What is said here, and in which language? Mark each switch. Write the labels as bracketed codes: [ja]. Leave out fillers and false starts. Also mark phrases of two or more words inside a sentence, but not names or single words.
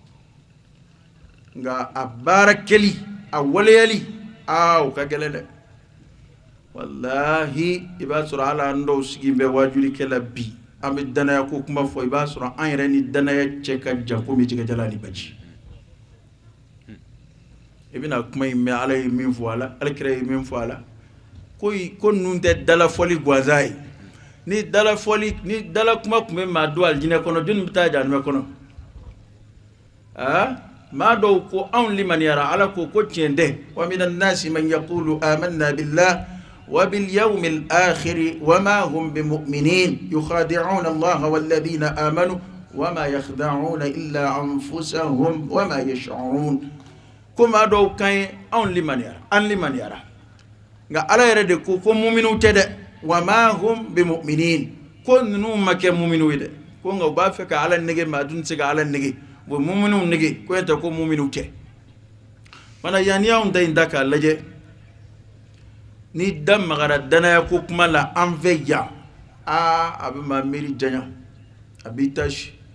[bm] nka a baara kɛli a waleyali o ka gɛlɛn dɛ wallahi i b'a sɔrɔ hali an dɔw sigi bɛ wajuli kɛla bi an bɛ danaya ko kuma fɔ i b'a sɔrɔ an yɛrɛ ni danaya cɛ ka jan komi jɛgɛjala ni baji i bɛna kuma in mɛn ala ye min fɔ a la alakira ye min fɔ a la ko ninnu tɛ dalafɔli gansan ye ni dala kuma tun bɛ maa don alijinɛ kɔnɔ jɔnni bɛ taa jahanama kɔnɔ maa dɔw ko anw limaniyara ala ko tiɲɛ tɛ [ar] ومن الناس من يقول آمنا بالله وباليوم الآخر وما هم بمؤمنين يخادعون الله وال الذين آمنوا وما يخدعون إلا أنفسهم وما يشعرون [bm] ko maa dɔw kan anw limaniyara nka ala yɛrɛ de ko mu'minu tɛ dɛ [ar] وما هم بمؤمنين [bm] ko ninnu ma kɛ mu'minu ye dɛ ko nka u b'a fɛ ka ala nege maa dun tɛ se ka ala nege bo mu'minu nege ko eta ko mu'minu tɛ mana yani anw da in da k'a lajɛ ni da magara danaya ko kuma la an fɛ yan a bɛ maa miiri janya a b'i tasi